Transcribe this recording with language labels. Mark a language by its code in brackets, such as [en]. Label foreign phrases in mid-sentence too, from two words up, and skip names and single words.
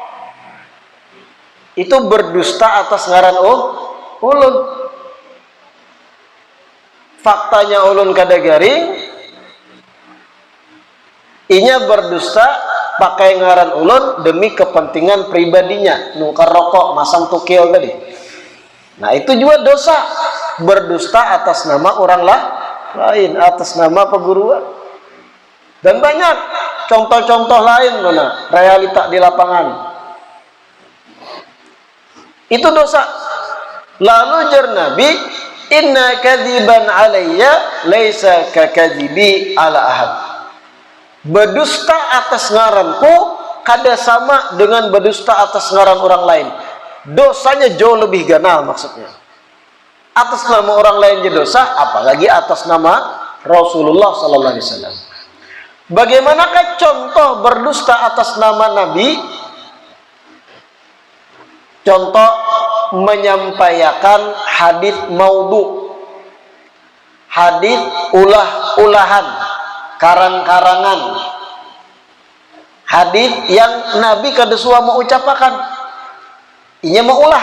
[bjn] Itu berdusta atas ngaran ulun. Faktanya ulun kada garing, inya berdusta pakai ngaran ulun demi kepentingan pribadinya, nukar rokok, masang tukil tadi. [id] Nah itu juga dosa, berdusta atas nama orang lain, atas nama perguruan. Dan banyak contoh-contoh lain mana realita di lapangan. [bjn] Itu dosa. Lalu jar Nabi, [ar] إن كذبا علي ليس ككذب على أحد. [bjn] Berdusta atas ngaranku kada sama dengan berdusta atas ngaran orang lain. Dosanya jauh lebih ganal maksudnya. Atas nama orang lain je dosa, apalagi atas nama Rasulullah [ar] صلى الله عليه وسلم. [id] Bagaimanakah contoh berdusta atas nama Nabi? [bjn] Contoh menyampaikan hadis maudhu, hadis ulah-ulahan, karang-karangan, hadis yang Nabi kada suah mau ucapakan, inya mau ulah.